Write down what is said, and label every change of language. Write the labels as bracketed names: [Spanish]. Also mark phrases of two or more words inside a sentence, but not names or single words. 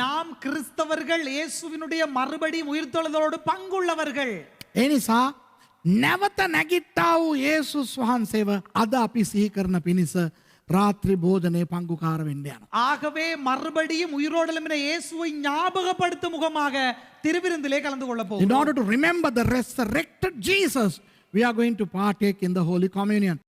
[Tamil] நாம் கிறிஸ்தவர்கள் இயேசுவினுடைய மறுபடியும் உயிர்த்தெழுதலோடு பங்குள்ளவர்கள். [Sinhala] ඒ නිසා නැවත නැගිට්ටා වූ යේසුස් වහන්සේව අද අපි සිහි කරන පිණිස රාත්‍රී භෝජනයේ පංගුකාර වෙන්න යනවා. [Tamil] ஆகவே மறுபடியும் உயிரோடு எழும்பின இயேசுவை ஞாபகப்படுத்தும் முகமாக திருவிருந்திலே கலந்து கொள்ள [English] In [Tamil] போகிறோம். [English] order to remember the resurrected Jesus, we are going to partake in the Holy Communion.